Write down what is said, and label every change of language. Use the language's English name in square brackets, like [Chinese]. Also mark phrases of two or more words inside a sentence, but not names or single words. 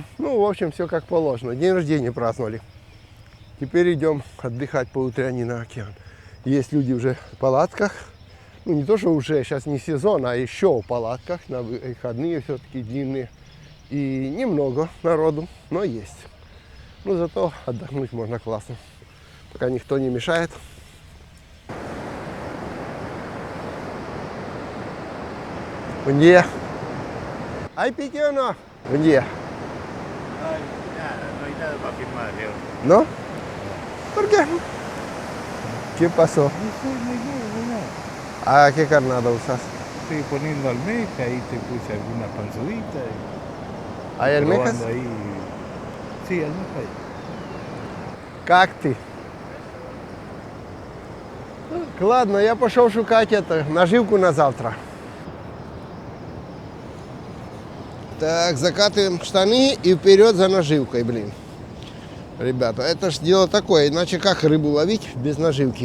[Russian] Ну, в общем, все как положено. День рождения праздновали. Теперь идем отдыхать по утряне на океан. Есть люди уже в палатках. Ну, не то, что уже сейчас не сезон, а еще в палатках. На выходные все-таки длинные. И немного народу, но есть. Ну, зато отдохнуть можно классно. Пока никто не мешает. [Portuguese] Bom dia. Ai, pequeno. Bom dia. [Spanish] No hay nada para firmar, Leo. ¿No? ¿Por qué? ¿Qué pasó? ¿A qué carnada usas? Estoy poniendo almeja, ahí te puse alguna panzudita. ¿Hay almejas? Probando ahí. Sí, almeja ahí. [Russian] Как ты? Ладно, я пошел шукать наживку на завтра. Так, закатываем штаны и вперед за наживкой, блин. Ребята, это ж дело такое, иначе как рыбу ловить без наживки?